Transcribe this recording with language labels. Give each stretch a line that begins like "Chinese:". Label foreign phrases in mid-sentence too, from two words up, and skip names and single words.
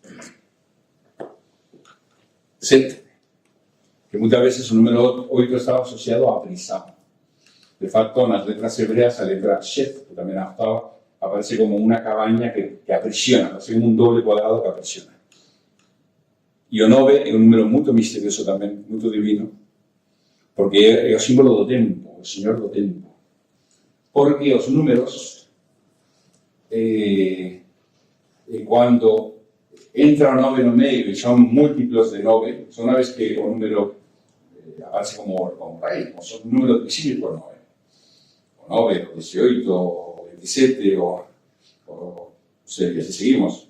Spanish: 7, que muchas veces el número 8 estaba asociado a prisión. De facto, en las letras hebreas, la letra Shet, que también aparece como una cabaña que aprisiona, aparece como un doble cuadrado que aprisiona. Y o 9 es un número muy misterioso también, muy divino, porque es el símbolo
Galician: do tempo,
Spanish: el señor
Galician: do tempo.
Spanish: Porque los números, cuando entra o 9
Galician: no medio
Spanish: y son múltiplos de 9, son una vez que el número aparece como raíz, como son números divisibles por 9. O 9, o 18, o 27, o sea, que si seguimos.